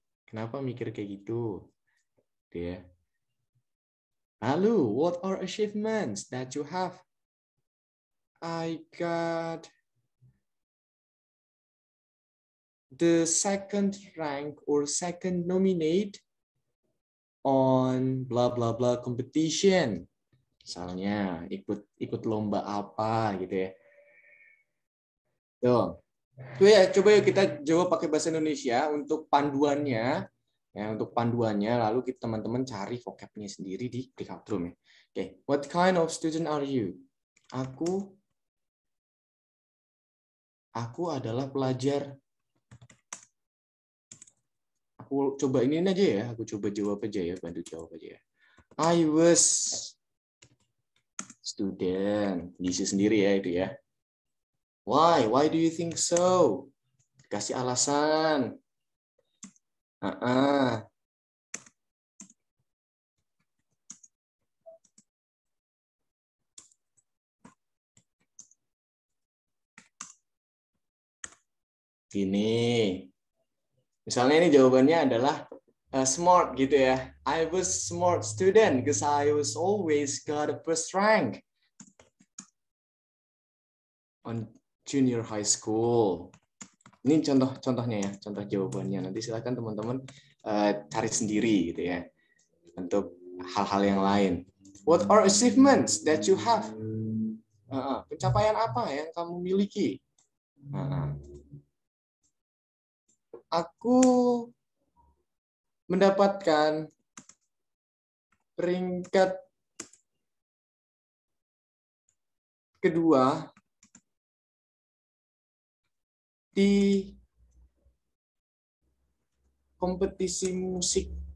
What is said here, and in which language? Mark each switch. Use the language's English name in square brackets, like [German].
[Indonesian] Kenapa mikir kayak gitu? Ya. Lalu, [English] what are achievements that you have? I got the second rank or second nominate on blah blah blah competition. [Indonesian] Misalnya ikut lomba apa gitu ya. Tuh. Ya, coba yuk kita jawab pakai bahasa Indonesia untuk panduannya. Ya, untuk panduannya lalu kita teman-teman cari vocabnya sendiri di breakout room ya. [English] Oke, what kind of student are you? [Indonesian] Aku adalah pelajar. Aku coba ini aja ya, aku coba jawab aja ya, bantu jawab aja ya. [English] I was student. [Indonesian] Diisi sendiri ya itu ya. [English] Why? Why do you think so? [Indonesian] Kasih alasan. Gini. Misalnya ini jawabannya adalah smart gitu ya. [English] I was smart student because I was always got a first rank on junior high school. [Indonesian] Ini contohnya ya, contoh jawabannya. Nanti silakan teman-teman cari sendiri gitu ya. Untuk hal-hal yang lain. [English] What are achievements that you have? [Indonesian] Pencapaian apa yang kamu miliki? Aku mendapatkan peringkat kedua di kompetisi musik.